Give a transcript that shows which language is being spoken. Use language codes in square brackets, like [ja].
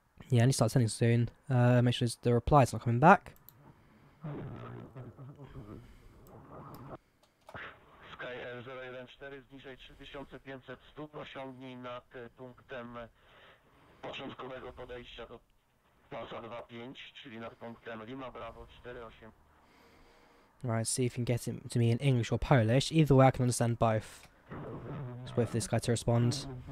[en] Yeah, I need to start sending soon. Make sure the reply's not coming back. [pl] Sky 014, zniżej 3500 stóp, osiągnij nad punktem początkowego podejścia do pasa 25, czyli nad punktem Lima Bravo 48. [en] Right, see if you can get it to me in English or Polish. Either way, I can understand both. Just wait for this guy to respond.